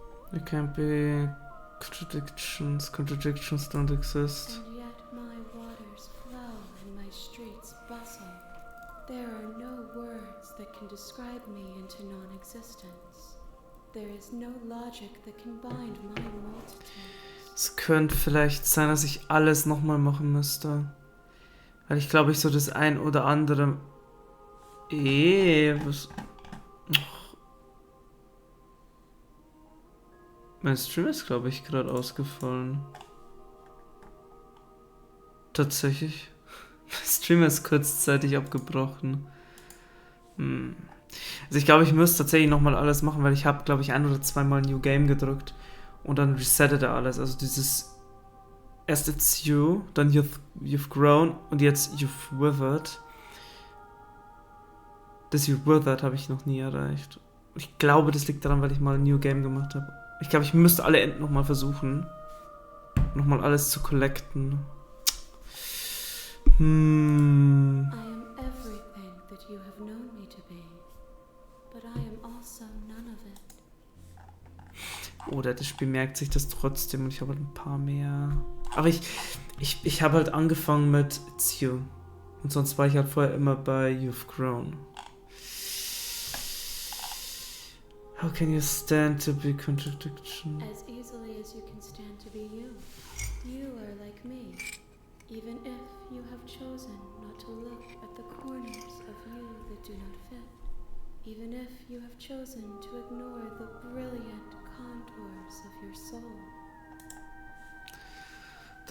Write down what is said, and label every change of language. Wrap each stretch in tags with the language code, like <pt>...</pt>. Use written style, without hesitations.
<en>There can't be contradictions. Contradictions don't exist. And yet my waters flow and my streets bustle. There are no words that can describe me into non-existence. There is no logic that can bind my multitudes.</en> <de>Es könnte vielleicht sein, dass ich alles nochmal machen müsste. Weil ich glaube, ich so das ein oder andere... Was... Och. Mein Stream ist, glaube ich, gerade ausgefallen. Tatsächlich. Mein Stream ist kurzzeitig abgebrochen. Also ich glaube, ich müsste tatsächlich nochmal alles machen, weil ich habe, glaube ich, ein oder zweimal New Game gedrückt und dann resettet er alles. Also dieses erst it's you, dann you've grown und jetzt you've withered. Das you've withered habe ich noch nie erreicht. Ich glaube, das liegt daran, weil ich mal ein New Game gemacht habe. Ich glaube, ich müsste alle Enden nochmal versuchen. Nochmal alles zu collecten.</de> <en>I am everything that you have known me to be, but I am also none of it.</en> <de>Oder das Spiel merkt sich das trotzdem und ich habe halt ein paar mehr. Aber ich habe halt angefangen mit It's You. Und sonst war ich halt vorher immer bei You've Grown.</de> <en>How can you stand to be contradiction? As easily as you can stand to be you. You are like me, even if you have chosen not to look at the corners of you that do not fit. Even if you have chosen to ignore the brilliant contours of your soul.</en>